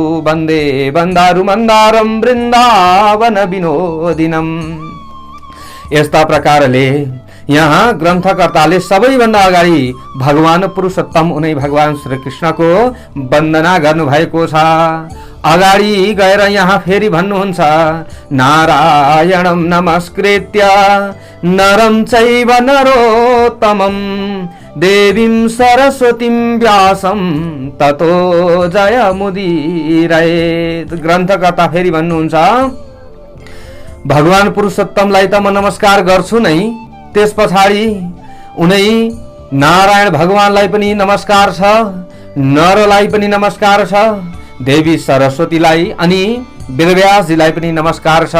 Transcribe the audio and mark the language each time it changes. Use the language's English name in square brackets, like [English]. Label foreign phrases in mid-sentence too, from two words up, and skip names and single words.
[Sanskrit] वन्दे वन्दारु मन्दारम वृन्दावन विनोदिनम। [Nepali] यस्ता प्रकारले यहाँ ग्रन्थकर्ताले सबैभन्दा अगाडि भगवान पुरुषोत्तम उनै भगवान श्री कृष्णको वन्दना गर्नुभएको छ। अगाडि गएर यहाँ फेरि भन्नुहुन्छ [Sanskrit] नारायणं नमस्कृत्य नरं चैव नरोत्तमं देवीं सरस्वतीं व्यासं ततो जयमुदीरयेत्। [Nepali] ग्रन्थकर्ता फेरि भन्नुहुन्छ भगवान पुरुषोत्तमलाई त म नमस्कार गर्छु नै, त्यस पछाडि उनै नारायण भगवानलाई पनि नमस्कार छ, नरलाई पनि नमस्कार छ, देवी सरस्वतीलाई अनि वेदव्यासजीलाई पनि नमस्कार छ।